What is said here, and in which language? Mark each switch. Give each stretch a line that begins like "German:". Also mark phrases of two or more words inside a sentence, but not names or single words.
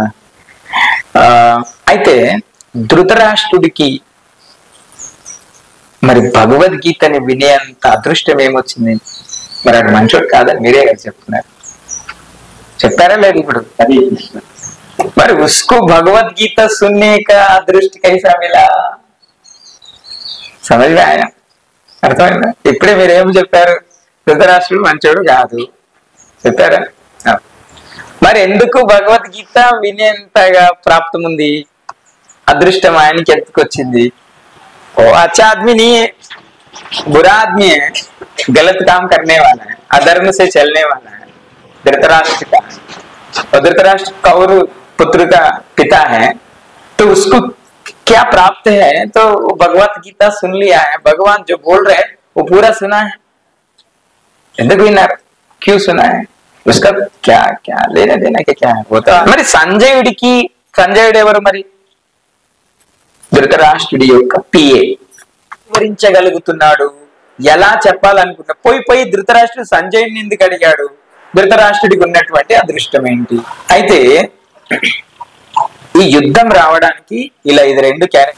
Telugu: అయితే ధృతరాష్ట్రుడికి మరి భగవద్గీతని వినేంత అదృష్టం ఏమొచ్చింది? మరి అది మంచోడు కాదని మీరే కదా చెప్తున్నారు. చెప్పారా లేదు? ఇప్పుడు అది మరి
Hindi: उसको भगवद्गीता सुनने का अदृष्ट कैसा मिला? समझ में आया?
Telugu: అర్థమైందా? ఇప్పుడే మీరేం చెప్పారు? ధృతరాష్ట్రుడు మంచోడు కాదు చెప్పారా? మరి ఎందుకు భగవద్గీత వినేంతగా ప్రాప్తం ఉంది? అదృష్టం ఆయనకి ఎందుకొచ్చింది?
Hindi: ओ अच्छा आदमी नहीं है, बुरा आदमी है, गलत काम करने वाला है, अधर्म से चलने वाला है, धृतराष्ट्र का। और धृतराष्ट्र कौरव पुत्र का पिता है, तो उसको क्या प्राप्त है? तो भगवत गीता सुन लिया है, भगवान जो बोल रहे हैं वो पूरा सुना है। क्यों सुना है? उसका क्या क्या लेना देना क्या है? वो तो
Telugu: మరి సంజయుడు ఎవరు? మరి ధృతరాష్ట్రుడి యొక్క పిఏ. వివరించగలుగుతున్నాడు, ఎలా చెప్పాలనుకున్నా. పోయి ధృతరాష్ట్రుడు సంజయుడిని ఎందుకు అడిగాడు? ధృతరాష్ట్రుడికి ఉన్నటువంటి అదృష్టం ఏంటి? అయితే ఈ యుద్ధం రావడానికి ఇలా ఇది రెండు క్యారెక్టర్.